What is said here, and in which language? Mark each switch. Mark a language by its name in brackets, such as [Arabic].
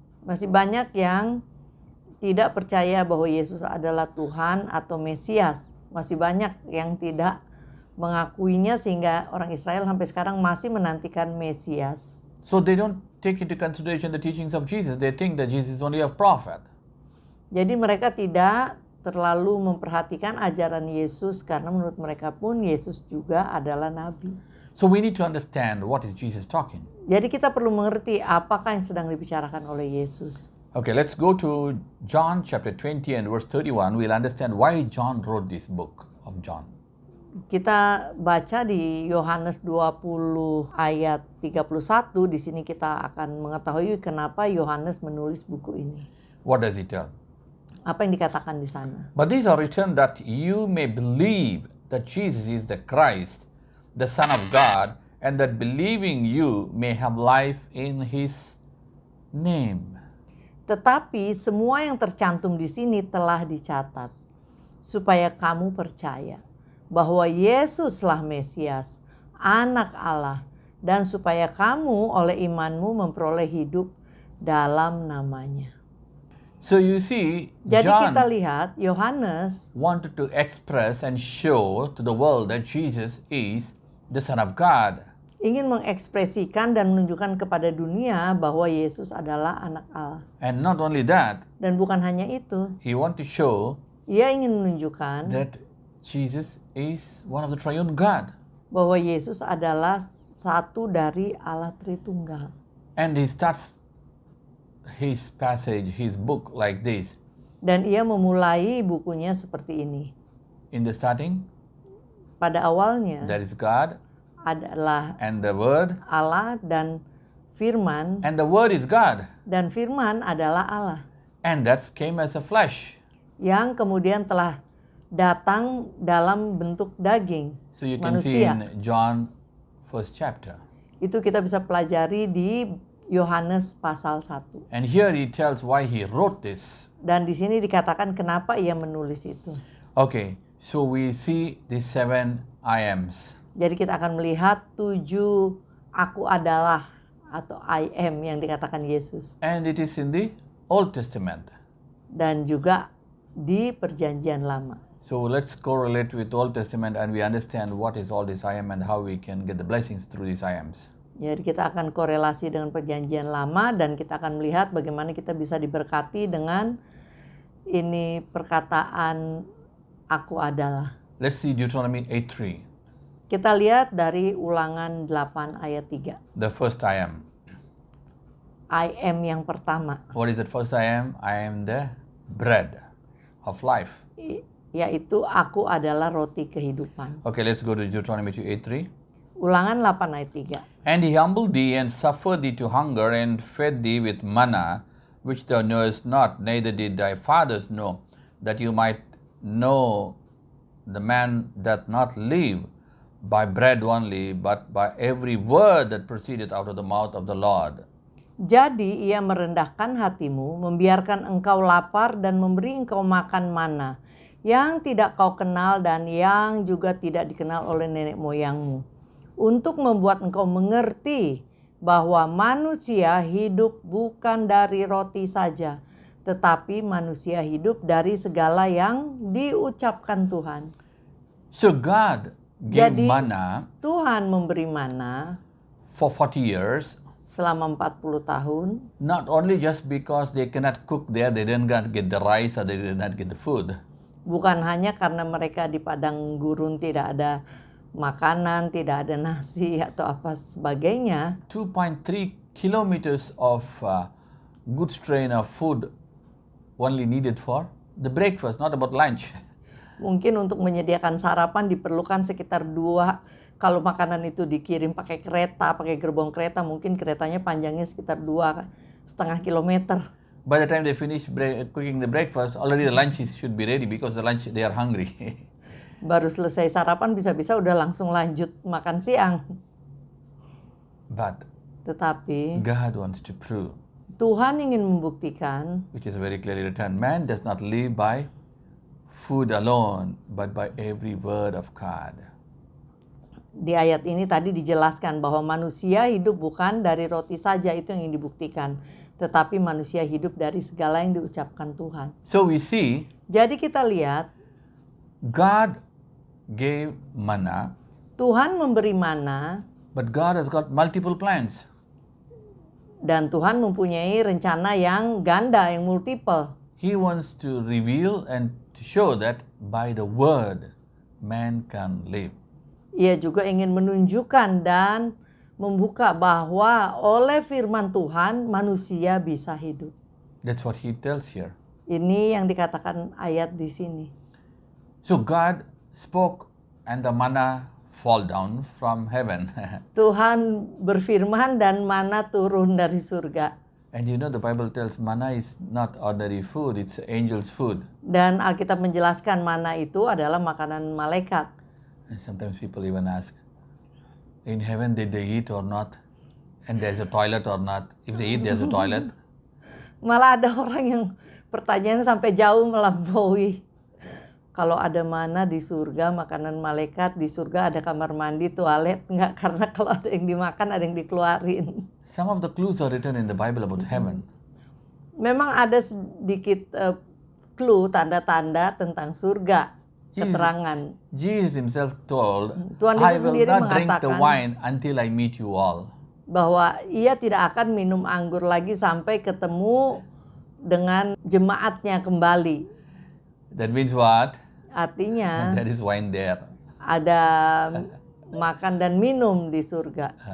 [Indonesian] masih banyak yang tidak percaya bahwa Yesus adalah Tuhan atau Mesias. Masih banyak yang tidak mengakuinya sehingga orang Israel sampai sekarang masih menantikan Mesias. [English] So they don't take into consideration the teachings of Jesus. They think that Jesus is only a prophet. [Indonesian] Jadi mereka tidak terlalu memperhatikan ajaran Yesus karena menurut mereka pun Yesus juga adalah nabi. [English] So we need to understand what is Jesus talking. [Indonesian] Jadi kita perlu mengerti apakah yang sedang dibicarakan oleh Yesus. [English] Okay, let's go to John chapter 20 and verse 31. We'll understand why John wrote this book of John. [Indonesian] Kita baca di Yohanes 20 ayat 31, di sini kita akan mengetahui kenapa Yohanes menulis buku ini. [English] What does he tell? [Indonesian] Apa yang dikatakan di sana? [English] But these are written that you may believe that Jesus is the Christ, the Son of God, and that believing you may have life in his name. [Indonesian] Tetapi semua yang tercantum di sini telah dicatat supaya kamu percaya bahwa Yesuslah Mesias, Anak Allah, dan supaya kamu oleh imanmu memperoleh hidup dalam namanya. [English] So you see, [Indonesian] Jadi kita [English] John [Indonesian] lihat Yohanes [English] wanted to express and show to the world that Jesus is the Son of God. [Indonesian] ingin mengekspresikan dan menunjukkan kepada dunia bahwa Yesus adalah anak Allah. [English] And not only that, [Indonesian] Dan bukan hanya itu, [English] he want to show [Indonesian] ia ingin menunjukkan [English] that Jesus is one of the triune God. [Indonesian] bahwa Yesus adalah satu dari Allah Tritunggal. [English] And he starts his passage, his book like this. [Indonesian] Dan ia memulai bukunya seperti ini. [English] In the starting, [Indonesian] Pada awalnya [English] there is God [Indonesian] adalah [English] and the Word [Indonesian] Allah dan firman, [English] and the Word is God, [Indonesian] dan firman adalah Allah [English] and that came as a flesh. [Indonesian] yang kemudian telah datang dalam bentuk daging [English] So you can see [Indonesian] manusia. [English] in John 1st chapter. [Indonesian] Itu kita bisa pelajari di Yohanes pasal 1. [English] And here he tells why he wrote this. [Indonesian] Dan di sini dikatakan kenapa ia menulis itu. [English] Okay, so we see the 7 I ams. [Indonesian] Jadi kita akan melihat 7 aku adalah atau I am yang dikatakan Yesus. [English] And it is in the Old Testament. [Indonesian] Dan juga di perjanjian lama. [English] So let's correlate with Old Testament and we understand what is all this I am and how we can get the blessings through these I ams. [Indonesian] Jadi kita akan korelasi dengan perjanjian lama dan kita akan melihat bagaimana kita bisa diberkati dengan ini perkataan aku adalah. [English] Let's see Deuteronomy 8:3. [Indonesian] Kita lihat dari Ulangan 8 ayat 3. [English] The first I am. [Indonesian] I am yang pertama, [English] What is the first I am? I am the bread of life. [Indonesian] yaitu aku adalah roti kehidupan. [English] Okay, let's go to Deuteronomy 8:3. [Indonesian] Ulangan 8 ayat 3. [English] And he humbled thee and suffered thee to hunger and fed thee with manna, which thou knowest not, neither did thy fathers know, that you might know the man doth not live by bread only, but by every word that proceedeth out of the mouth of the Lord. [Indonesian] Jadi ia merendahkan hatimu, membiarkan engkau lapar dan memberi engkau makan mana yang tidak kau kenal dan yang juga tidak dikenal oleh nenek moyangmu, untuk membuat engkau mengerti bahwa manusia hidup bukan dari roti saja, tetapi manusia hidup dari segala yang diucapkan Tuhan. [English] So God gave [Indonesian] Jadi [English] manna [Indonesian] Tuhan memberi mana [English] for 40 years, [Indonesian] selama 40 tahun, [English] not only just because they cannot cook there, they didn't get the rice or they did not get the food. [Indonesian] bukan hanya karena mereka di padang gurun tidak ada makanan, tidak ada nasi atau apa sebagainya. [English] 2.3 kilometers of good strain of food only needed for the breakfast, not about lunch. [Indonesian] Mungkin untuk menyediakan sarapan diperlukan sekitar 2, kalau makanan itu dikirim pakai kereta, pakai gerbong kereta, mungkin keretanya panjangnya sekitar 2,5 kilometer. [English] By the time they finish cooking the breakfast, already the lunch should be ready because the lunch they are hungry. [Indonesian] Baru selesai sarapan bisa-bisa udah langsung lanjut makan siang. [English] But [Indonesian] Tetapi [English] God wants to prove, [Indonesian] Tuhan ingin membuktikan, [English] which is very clearly written, man does not live by food alone, but by every word of God. [Indonesian] di ayat ini tadi dijelaskan bahwa manusia hidup bukan dari roti saja, itu yang ingin dibuktikan, tetapi manusia hidup dari segala yang diucapkan Tuhan. [English] So we see [Indonesian] Jadi kita lihat [English] God gave manna, [Indonesian] Tuhan memberi mana [English] but God has got multiple plans. [Indonesian] dan Tuhan mempunyai rencana yang ganda, yang multiple. [English] He wants to reveal and to show that by the word man can live. [Indonesian] Ia juga ingin menunjukkan dan membuka bahwa oleh firman Tuhan manusia bisa hidup. [English] That's what he tells here. [Indonesian] Ini yang dikatakan ayat di sini. [English] So God spoke and the manna fall down from heaven. [Indonesian] Tuhan berfirman dan mana turun dari surga. [English] And you know the Bible tells manna is not ordinary food, it's angel's food. [Indonesian] Dan Alkitab menjelaskan mana itu adalah makanan malaikat. [English] And sometimes people even ask, in heaven did they eat or not? And there's a toilet or not? If they eat, there's a toilet. [Indonesian] Malah ada orang yang pertanyaan sampai jauh melampaui. Kalau ada mana di surga, makanan malaikat, di surga ada kamar mandi, toilet. Enggak, karena kalau ada yang dimakan, ada yang dikeluarin. [English] Some of the clues are written in the Bible about heaven. [Indonesian] Memang ada sedikit clue, tanda-tanda tentang surga, keterangan. [English] Jesus himself told, [Indonesian] Tuhan [English] I [Indonesian] Yesus [English] will [Indonesian] sendiri [English] not drink the [Indonesian] mengatakan [English] wine until I meet you all. [Indonesian] bahwa ia tidak akan minum anggur lagi sampai ketemu dengan jemaatnya kembali. [English] That means what? [Indonesian] Artinya [English] There is wine there. [Indonesian] ada makan dan minum di surga.